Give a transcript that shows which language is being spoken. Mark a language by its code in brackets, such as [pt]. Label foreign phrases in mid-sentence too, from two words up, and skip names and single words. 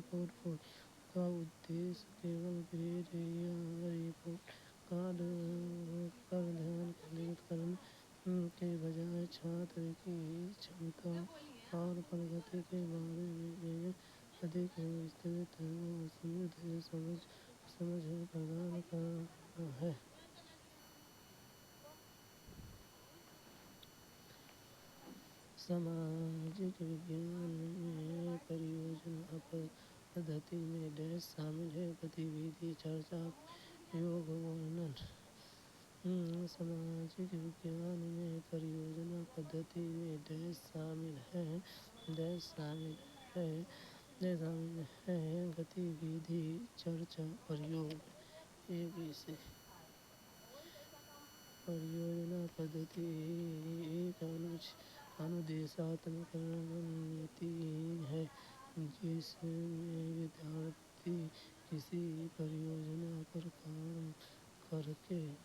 [hi] पोर्टफ़ोलियो का उद्देश्य केवल ग्रेड या [en] report card [hi] पर ध्यान केंद्रित करने के बजाय छात्र की क्षमता और प्रगति के बारे में एक अधिक विस्तृत व समृद्ध समझ प्रदान करना है. सामाजिक विज्ञान में परियोजना पद्धति में शामिल है. गतिविधि, चर्चा, उपयोग, वर्णन. सामाजिक विज्ञान में परियोजना पद्धति में शामिल है. गतिविधि, चर्चा, प्रयोग. ABC परियोजना पद्धति एक अनुदेशात्मक रणनीति है, जिसमें विद्यार्थी किसी परियोजना पर काम कर के